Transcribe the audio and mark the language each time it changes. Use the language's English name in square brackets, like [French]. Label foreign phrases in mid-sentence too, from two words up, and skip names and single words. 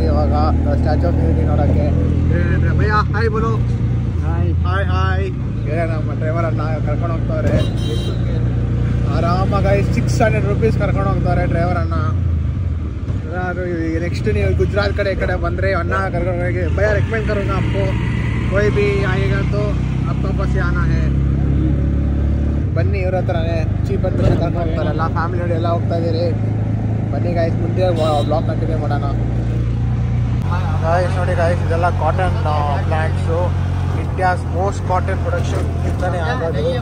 [Kannada] ಇವಾಗ ಸ್ಟ್ಯಾಚ್ಯೂ ಆಫ್ ಯೂನಿಟಿ ನೋಡೋಕ್ಕೆ. ಭಯ್ಯ [Hindi] हाय बोलु. [Kannada] ಹಾಯ್ ನಮ್ಮ ಡ್ರೈವರ್ ಅನ್ನ ಕರ್ಕೊಂಡು ಹೋಗ್ತವ್ರೆ. ಆರಾಮಾಗಿ ₹600 ಕರ್ಕೊಂಡು ಹೋಗ್ತಾರೆ ಡ್ರೈವರ್ ಅನ್ನ. ಈಗ ನೆಕ್ಸ್ಟ್ ನೀವು ಗುಜರಾತ್ ಕಡೆ ಈ ಕಡೆ ಬಂದರೆ ಅನ್ನ ಕರ್ಕೊಂಡು ಹೋಗಿ ಭಯ್ಯ [Hindi] रेकमेंड करोंग आपको कोई भी आएगा तो आपको बस आना है. [Kannada] ಬನ್ನಿ ಇವ್ರ ಹತ್ರನೇ ಚೀಪ್ ಅಂತ ಕರ್ಕೊಂಡು ಹೋಗ್ತಾರೆ. ಎಲ್ಲ ಫ್ಯಾಮಿಲಿ ಎಲ್ಲ ಹೋಗ್ತಾ ಇದ್ದೀರಿ. ಬನ್ನಿ ಗಾಯ್ಸ್, ಮುಂದೆ [English] blog continue [Kannada] ಮಾಡೋಣ. ಗಾಯ್ಸ್ ನೋಡಿ ಗಾಯ್ಸ್, ಇದೆಲ್ಲ [English] cotton plants. India's most cotton production [Kannada] ಇಂತಾನೆ ಆಗೋದು.